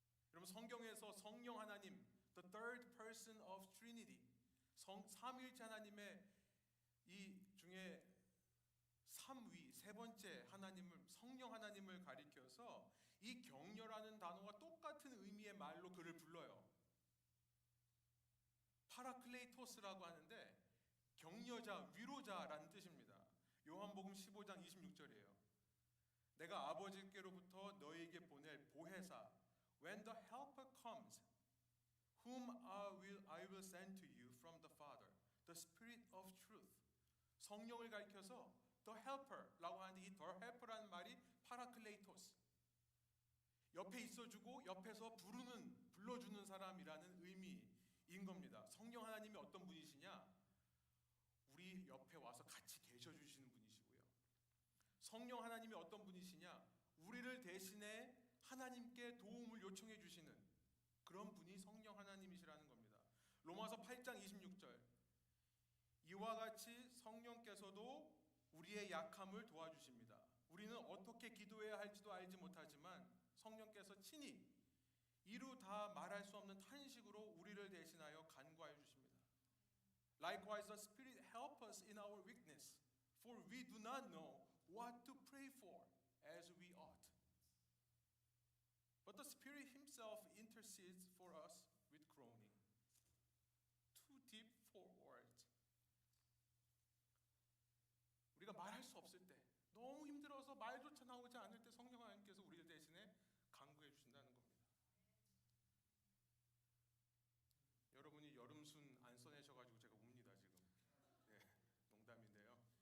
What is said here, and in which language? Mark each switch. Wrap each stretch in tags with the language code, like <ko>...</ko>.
<ko>여러분, 성경에서 성령 하나님,</ko> <en>the third person of Trinity,</en> <ko>삼위일체 하나님의 이 중에 3위, 세 번째 하나님을, 성령 하나님을 가리켜서 이 격려라는 단어와 똑같은 의미의 말로 그를 불러요. 파라클레이토스라고 하는데 격려자, 위로자라는 뜻입니다. 요한복음 15장 26절이에요. 내가 아버지께로부터 너희에게 보낼 보혜사,</ko> <en>when the helper comes, whom I will send to you from the Father, the Spirit of truth.</en> <ko>성령을 가리켜서 the helper라고 하는데 이 the helper라는 말이 파라클레이토스, 옆에 있어주고 옆에서 불러주는 사람이라는 의미인 겁니다. 성령 하나님이 어떤 분이시냐? 우리 옆에 와서 같이 계셔주시는 분이시고요. 성령 하나님이 어떤 분이시냐? 우리를 대신해 하나님께 도움을 요청해 주시는 그런 분이 성령 하나님이시라는 겁니다. 로마서 8장 26절, 이와 같이 성령께서도 우리의 약함을 도와주십니다. 우리는 어떻게 기도해야 할지도 알지 못하지만 성령께서 친히 이루 다 말할 수 없는 탄식으로 우리를 대신하여 간구하여 주십니다.</ko> <en>Likewise, the Spirit helps us in our weakness, for we do not know what to pray for as we ought. But the Spirit Himself intercedes for us with groaning, too deep for words.</en> <ko>우리가 말할 수 없을 때, 너무 힘들어서 말조차 나오지 않을 때 성령 하나님께서 우리를 대신해 간구해 주신다는 겁니다. 여러분이 여름순 안 써내셔가지고 제가 웁니다 지금. 네, 농담인데요.</ko>